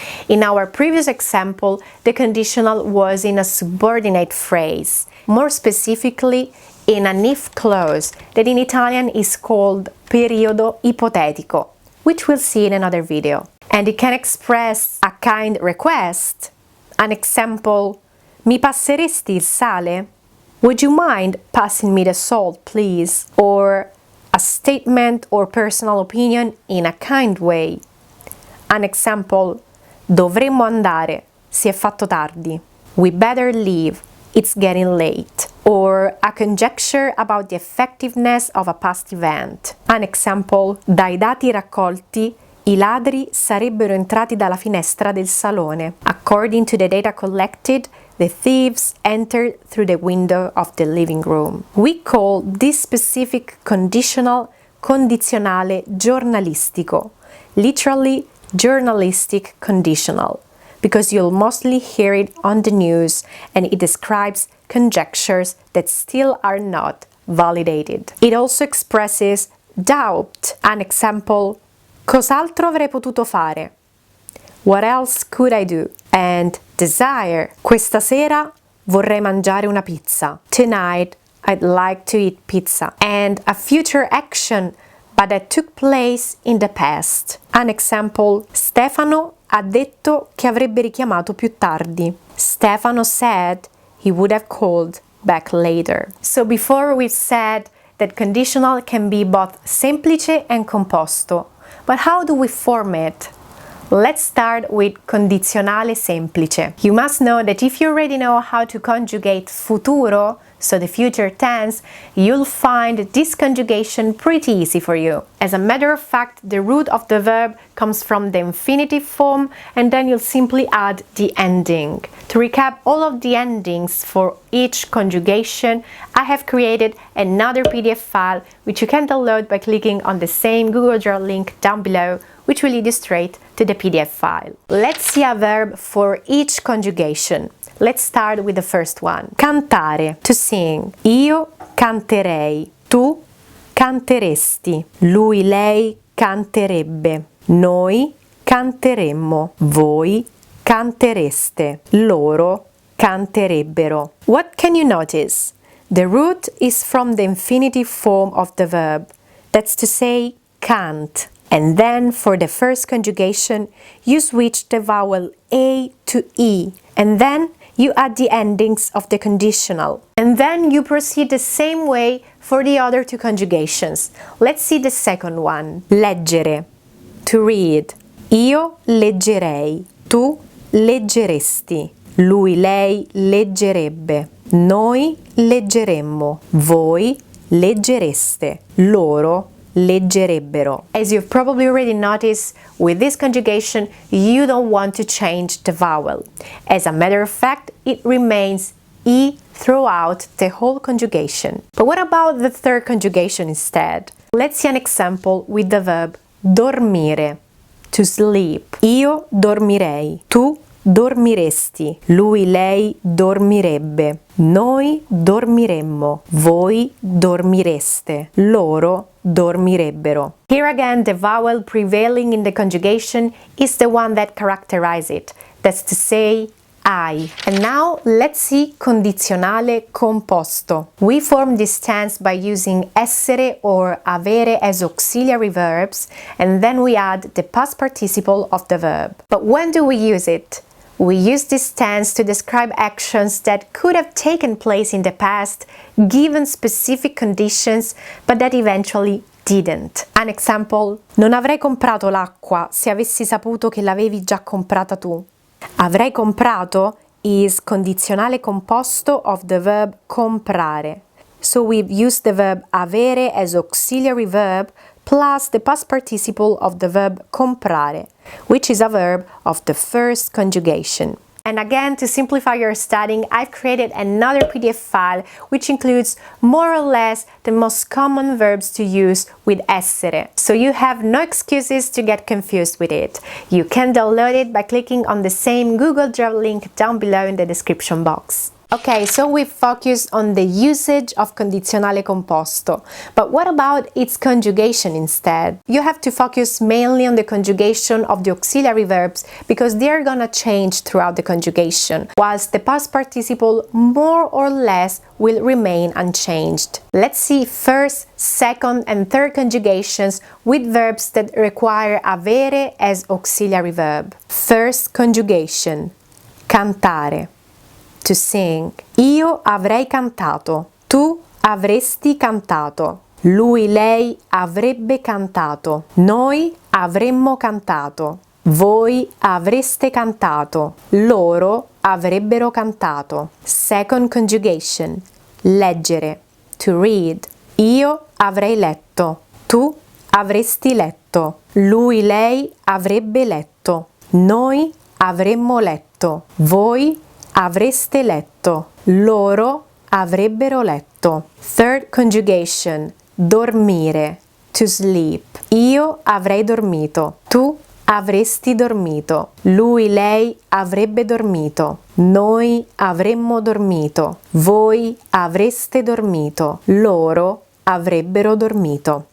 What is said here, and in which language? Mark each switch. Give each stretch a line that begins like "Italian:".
English: In our previous example, the conditional was in a subordinate phrase, more specifically in an if clause that in Italian is called periodo ipotetico, which we'll see in another video. And it can express a kind request. An example,
Italian: mi passeresti il sale?
English: Would you mind passing me the salt, please? Or a statement or personal opinion in a kind way. An example,
Italian: dovremmo andare, si è fatto tardi.
English: We better leave, it's getting late. Or a conjecture about the effectiveness of a past event. An example,
Italian: dai dati raccolti, i ladri sarebbero entrati dalla finestra del salone.
English: According to the data collected, the thieves entered through the window of the living room. We call this specific conditional condizionale giornalistico, literally journalistic conditional, because you'll mostly hear it on the news and it describes conjectures that still are not validated. It also expresses doubt. An example,
Italian: cos'altro avrei potuto fare?
English: What else could I do? And desire.
Italian: Questa sera vorrei mangiare una pizza.
English: Tonight, I'd like to eat pizza. And a future action, but that took place in the past. An example,
Italian: Stefano ha detto che avrebbe richiamato più tardi.
English: Stefano said he would have called back later. So before we've said that conditional can be both semplice and composto. But how do we form it? Let's start with condizionale semplice. You must know that if you already know how to conjugate futuro, so the future tense, you'll find this conjugation pretty easy for you. As a matter of fact, the root of the verb comes from the infinitive form and then you'll simply add the ending. To recap all of the endings for each conjugation, I have created another PDF file which you can download by clicking on the same Google Drive link down below, which will lead you straight to the PDF file. Let's see a verb for each conjugation. Let's start with the first one. Cantare, to sing.
Italian: Io canterei, tu canteresti, lui, lei canterebbe, noi canteremmo, voi cantereste, loro canterebbero.
English: What can you notice? The root is from the infinitive form of the verb, that's to say, cant. And then for the first conjugation, you switch the vowel A to E, and then you add the endings of the conditional. And then you proceed the same way for the other two conjugations. Let's see the second one. Leggere, to read.
Italian: Io leggerei, tu leggeresti, lui, lei leggerebbe, noi leggeremmo, voi leggereste, loro leggerebbero.
English: As you've probably already noticed, with this conjugation, you don't want to change the vowel. As a matter of fact, it remains I throughout the whole conjugation. But what about the third conjugation instead? Let's see an example with the verb dormire, to sleep.
Italian: Io dormirei, tu dormiresti, lui, lei dormirebbe, noi dormiremmo, voi dormireste, loro dormirebbero.
English: Here again, the vowel prevailing in the conjugation is the one that characterizes it. That's to say, I. And now let's see condizionale composto. We form this tense by using essere or avere as auxiliary verbs, and then we add the past participle of the verb. But when do we use it? We use this tense to describe actions that could have taken place in the past, given specific conditions, but that eventually didn't. An example:
Italian: non avrei comprato l'acqua se avessi saputo che l'avevi già comprata tu.
English: Avrei comprato is condizionale composto of the verb comprare. So we've used the verb avere as auxiliary verb plus the past participle of the verb comprare, which is a verb of the first conjugation. And again, to simplify your studying, I've created another PDF file which includes more or less the most common verbs to use with essere. So you have no excuses to get confused with it. You can download it by clicking on the same Google Drive link down below in the description box. Okay, so we focused on the usage of condizionale composto, but what about its conjugation instead? You have to focus mainly on the conjugation of the auxiliary verbs because they're gonna change throughout the conjugation, whilst the past participle more or less will remain unchanged. Let's see first, second and third conjugations with verbs that require avere as auxiliary verb. First conjugation, cantare, to sing.
Italian: Io avrei cantato, tu avresti cantato, lui, lei avrebbe cantato, noi avremmo cantato, voi avreste cantato, loro avrebbero cantato.
English: Second conjugation, leggere, to read.
Italian: Io avrei letto, tu avresti letto, lui, lei avrebbe letto, noi avremmo letto, voi avreste letto, loro avrebbero letto.
English: Third conjugation, dormire, to sleep.
Italian: Io avrei dormito, tu avresti dormito, lui, lei avrebbe dormito, noi avremmo dormito, voi avreste dormito, loro avrebbero dormito.